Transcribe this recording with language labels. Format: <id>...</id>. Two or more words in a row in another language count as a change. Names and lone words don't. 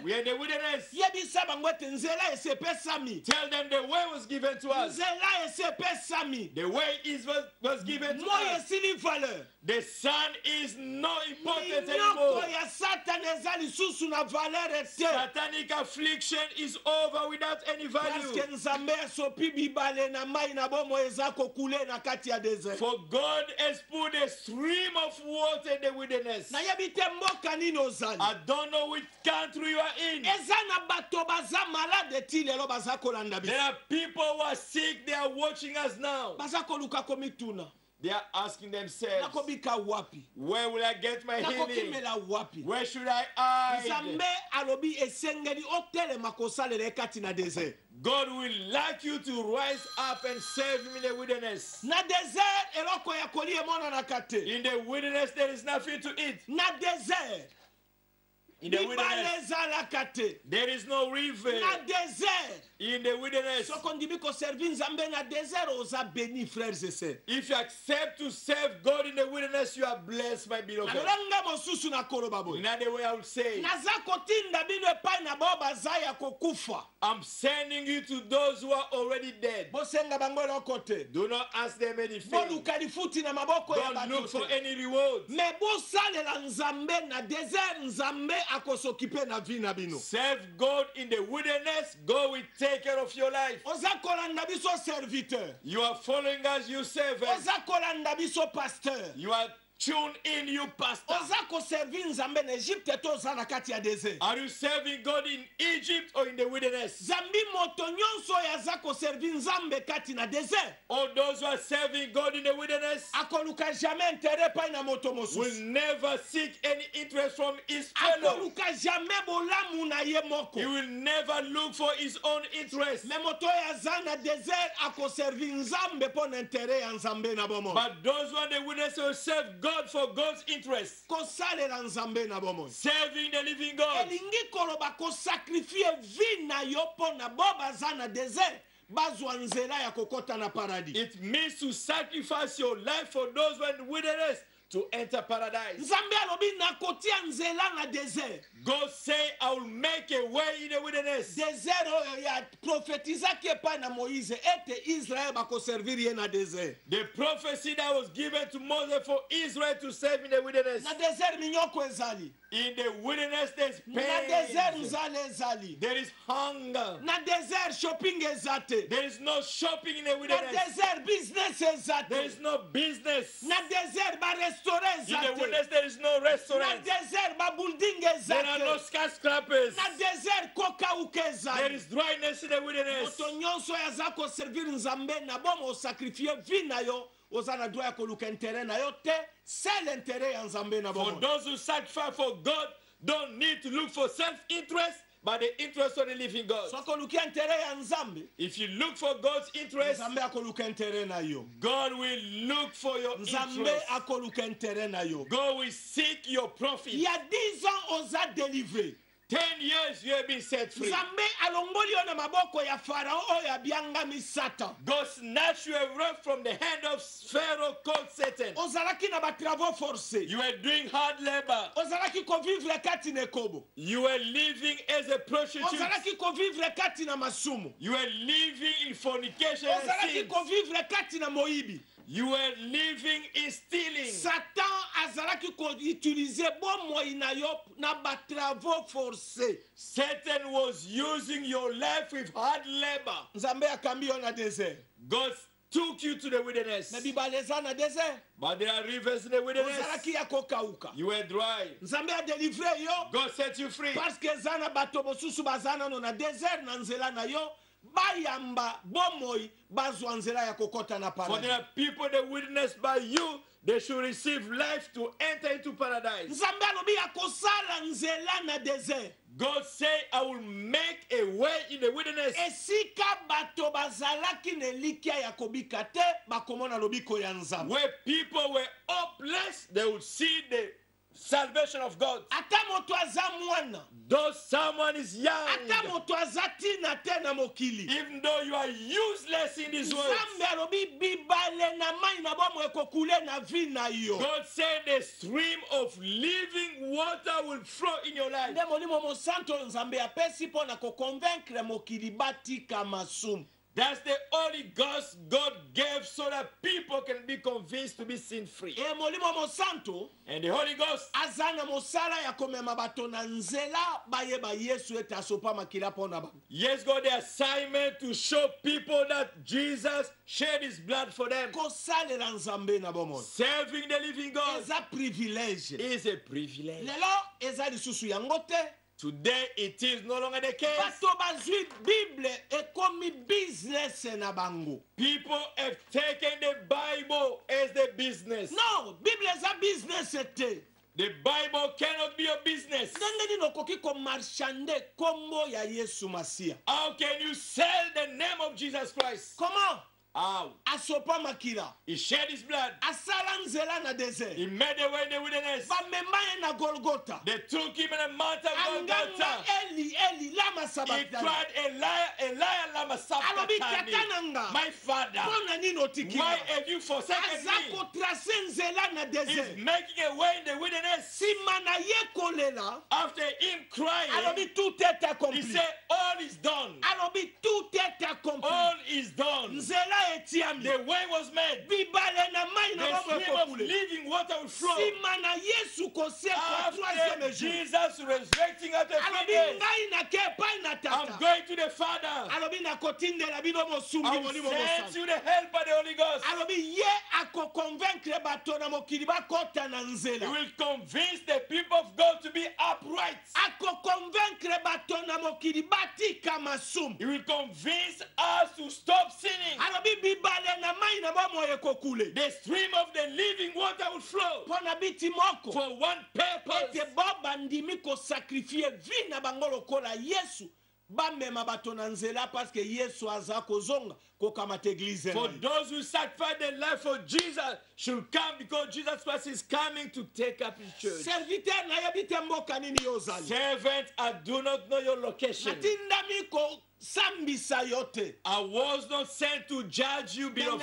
<en>We are in the wilderness.</en> <ln>yebisa bango ete nzela esepesami</ln> <en>Tell them the way was given to us.</en> <ln>nzela esepesami</ln> <en>The way was given to</en> <ln>moi</ln> <en>us.</en> <ln>esili valeur</ln> <en>The sun is not important</en> <ln>minyoko</ln> <en>anymore.</en> <ln>ya satani eza lisusu na valeur te</ln> <en>Satanic affliction is over without any</en> <ln>parceke</ln> <en>value.</en> <ln>nzambe asopi bibale na mai na bomo eza kokule na kati ya desert</ln> <en>For God has put a stream of water in the wilderness.</en> <ln>nayebi te mboka nini ozali</ln> <en>I don't know which country you are in.</en> <ln>eza na bato baza malade ti lelo baza kolanda</ln> <en>There</en> <ln>biso</ln> <en>are people who are sick, they are watching us now.</en> <ln>baza koluka komituna</ln> <en>They are asking themselves,</en> <ln>nakobika wapi</ln> <en>where will I get my healing?</en> <ln>nakokimela wapi</ln> <en>Where should I hide?</en> <ln>nzambe alobi esengeli otelema kosalela ye kati na desert</ln> <en>God will like you to rise up and serve Him in the wilderness.</en> <ln>na desert eloko ya kolia emonanaka te</ln> <en>In the wilderness, there is nothing to eat.</en> <ln>na desert</ln> <en>In the</en> <ln>bibale</ln> <en>wilderness,</en> <ln>ezalaka te</ln> <en>there is no river.</en> <ln>na desert</ln> <en>in the wilderness.</en> <ln>soko ndimi koservi nzambe na désert oza</ln> <fr>béni frères et sœurs.</fr> <en>If you accept to serve God in the wilderness, you are blessed, my beloved.</en> <ln>alolanga mosusu na koloba boye</ln> <en>Another way I would say,</en> <ln>naza kotinda bino epai na bao baza ya kokufa</ln> <en>I'm sending you to those who are already dead.</en> <ln>bosenga bango eloko te</ln> <en>Do not ask them anything.</en> <ln>boluka lifuti na maboko ya</ln> <en>Don't look for</en> <ln>bato te</ln> <en>any reward.</en> <ln>me bosalela nzambe na désert nzambe akosokipe na vi na bino</ln> <en>Serve God in the wilderness. God will take care of your life.</en> <ln>oza kolanda biso serviteur</ln> <en>You are following us, you servants.</en> <ln>oza kolanda biso pasteur</ln> <en>You are tuned in, you pastor.</en> <ln>oza koservi nzambe na egypte to oza na kati ya désert</ln> <en>Are you serving God in Egypt or in the wilderness?</en> <ln>zambi moto nyonso oyo aza koservi nzambe kati na désert</ln> <en>All those who are serving God in the wilderness</en> <ln>akoluka</ln> <fr>jamais intérêt</fr> <ln>epai na moto</ln> <en>will</en> <ln>mosusu</ln> <en>never seek any interest from his fellow.</en> <ln>akoluka jamais bolamu na ye moko</ln> <en>He will never look for his own interest.</en> <ln>me moto oyo aza na désert akoservi nzambe mpo na intérêt ya nzambe na bomoi</ln> <en>But those who are in the wilderness will serve God for God's interest.</en> <ln>kosalela nzambe na bomoi</ln> <en>Serving the living God.</en> <ln>elingi koloba kosakrifie vi na yo mpo na bo baza na désert bazwa nzela ya kokota na paradis</ln> <en>It means to sacrifice your life for those who are in the wilderness to enter paradise.</en> <ln>nzambe alobi nakotia nzela na désert</ln> <en>God say, I will make a way in the wilderness.</en> <ln>désert oyo ya profetizaki epai na moïse ete israel bakoservir ye na désert</ln> <en>The prophecy that was given to Moses for Israel to serve in the wilderness.</en> <ln>na désert minyoko ezali</ln> <en>In the wilderness, there's</en> <ln>na désert</ln> <en>pain.</en> <ln>nzala ezali</ln> <en>There is hunger.</en> <ln>na désert shopping eza te</ln> <en>There is no shopping in the</en> <ln>na</ln> <en>wilderness.</en> <ln>désert business eza</ln> <en>There</en> <ln>te</ln> <en>is no business.</en> <ln>na désert barestaurant</ln> <en>In</en> <ln>eza</ln> <en>the</en> <ln>te</ln> <en>wilderness, there is no</en> <ln>na</ln> <en>restaurant.</en> <ln>désert babuilding eza</ln> <en>There are no</en> <ln>te</ln> <en>skyscrapers.</en> <ln>na désert kokauka</ln> <en>There</en> <ln>ezali</ln> <en>is dryness in the wilderness.</en> <ln>moto nyonso oyo aza koservir nzambe na boma osakrifie vi na yo oza na droit ya koluka intere na yo te</ln> <fr>c'est l'intérêt</fr> <ln>ya nzambe na</ln> <en>For</en> <ln>boma</ln> <en>those who sacrifice for God, don't need to look for self-interest, but the interest of the living God.</en> <ln>soki olukia intere ya nzambe</ln> <en>If you look for God's interest,</en> <ln>nzambe akoluka intere na yo</ln> <en>God will look for your</en> <ln>nzambe</ln> <en>interest.</en> <ln>akoluka intere na yo</ln> <en>God will seek your profit.</en> <fr>il y a 10 ans oza délivré</fr> <en>10 years you have been set free.</en> <ln>nzambe alongoli yo na maboko ya farao oyo abiangami satan</ln> <en>God snatched you away from the hand of Pharaoh called Satan.</en> <ln>ozalaki na batravaux forcé</ln> <en>You were doing hard labor.</en> <ln>ozalaki kovivre kati na ekobo</ln> <en>You were living as a prostitute.</en> <ln>ozalaki kovivre kati na masumu</ln> <en>You were living in fornication and</en> <ln>ozalaki</ln> <en>sin.</en> <ln>kovivre kati na moyibi</ln> <en>You were living in stealing.</en> <ln>satan azalaki koutilize bomoi na yo na batravaux forcé</ln> <en>Satan was using your life with hard labor.</en> <ln>nzambe akambi yo na désert</ln> <en>God took you to the wilderness.</en> <ln>na bibale eza na désert</ln> <en>But there are rivers in the wilderness.</en> <ln>ozalaki ya kokauka</ln> <en>You were dry.</en> <ln>nzambe adelivre yo</ln> <en>God set you free.</en> <fr>parce que</fr> <ln>eza na bato mosusu baza nano na désert na nzela na yo bayamba bomoi bazwa nzela ya kokota na</ln> <en>For there</en> <ln>paradis</ln> <en>are people in the wilderness by you, they should receive life to enter into paradise.</en> <ln>nzambe alobi akosala nzela na désert</ln> <en>God say, I will make a way in the wilderness.</en> <ln>esika bato bazalaki na elikya ya kobika te bakomona lobiko ya nzambe</ln> <en>Where people were hopeless, they would see the salvation of God.</en> <ln>ata moto aza mwana</ln> <en>Though someone is young,</en> <ln>ata moto aza tina te na mokili</ln> <en>even though you are useless in this world,</en> <ln>nzambe alobi bibale na mai na bomo ekokule na vi na yo</ln> <en>God said a stream of living water will flow in your life.</en> <ln>nde molimo mosanto nzambe apesi mpo na koconvaincre mokili batika masumu</ln> <en>That's the Holy Ghost God gave so that people can be convinced to be sin-free.</en> <ln>e molimo mosanto</ln> <en>And the Holy Ghost,</en> <ln>aza na mosala ya komema bato na nzela bayeba yesu ete asopa makila mpo na bango</ln> <en>yes, God, the assignment to show people that Jesus shed his blood for them.</en> <ln>kosalela nzambe na bomoi</ln> <en>Serving the living God</en> <ln>eza privilege</ln> <en>is a privilege.</en> <ln>lelo eza lisusu yango te</ln> <en>Today, it is no longer the case.</en> <ln>bato bazwi bible ekomi business na bango</ln> <en>People have taken the Bible as their business.</en> <ln>no bible eza business te</ln> <en>The Bible cannot be a business.</en> <ln>ndenge nini okoki komarchande kombo ya yesu masiya</ln> <en>How can you sell the name of Jesus Christ?</en> <fr>comment</fr> <en>How?</en> <ln>asopa makila</ln> <en>He shed his blood.</en> <ln>asala nzela na desert</ln> <en>He made a way in the wilderness.</en> <ln>bamema ye na golgota</ln> <en>They took him in a mountain of</en> <ln>anganga</ln> <en>Golgotha.</en> <arc>eli eli lama</arc> <en>He</en> <arc>sabatani</arc> <en>cried,</en> <arc>Eli, lama</arc> <ln>alobi</ln> <arc>sabachthani.</arc> <ln>tata nanga</ln> <en>My father,</en> <ln>mpona nini</ln> <en>why</en> <ln>otikila</ln> <en>have you forsaken</en> <ln>aza</ln> <en>me?</en> <ln>kotrase nzela na</ln> <en>He's</en> <ln>desert</ln> <en>making a way in the wilderness.</en> <ln>nsima na ye kolela</ln> <en>After him crying,</en> <ln>alobi</ln> <fr>tout est</fr> <en>he</en> <fr>accompli</fr> <en>said, all is done.</en> <ln>alobi</ln> <fr>tout est accompli</fr> <en>All is done.</en> <ln>nzela etiami</ln> <en>The way was made.</en> <ln>bibale na mai na</ln> <en>The</en> <ln>bombo</ln> <en>stream of</en> <ln>ekokule</ln> <en>living water will flow.</en> <ln>nsima na yesu koseka</ln> <en>After</en> <fr>troisième jour</fr> <en>Jesus resurrecting after 3</en> <ln>alobi</ln> <en>days,</en> <ln>ngai nake epai na</ln> <en>I'm</en> <ln>tata</ln> <en>going to the Father.</en> <ln>alobi nakotindela bino mosungi</ln> <en>I will</en> <ln>molimo</ln> <en>send</en> <ln>mosana</ln> <en>you the help by the Holy Ghost.</en> <ln>alobi ye akoconvaincre bato na mokili bakota na</ln> <en>He</en> <ln>nzela</ln> <en>will convince the people of God to be upright.</en> <ln>akoconvaincre bato na mokili batika masumu</ln> <en>He will convince us to stop sinning.</en> <ln>alobi bibale na mai na bomoi ekokule</ln> <en>The stream of the living water will flow</en> <ln>mpo na biti moko</ln> <en>for one purpose.</en> <ln>ete bo bandimi kosakrifie vi na bango lokola yesu bamema bato na nzela parceke yesu aza kozonga kokamata eglize</ln> <en>For</en> <ln>na ye.</ln> <en>those who sacrifice their life for Jesus should come because Jesus Christ is coming to take up his church.</en> <ln>serviteur nayebi te mboka nini yo ozali</ln> <en>Servant, I do not know your location.</en> <ln>natindami kosambisa yo te</ln> <en>I was not sent to judge you,</en> <ln>me</ln> <en>beloved.</en>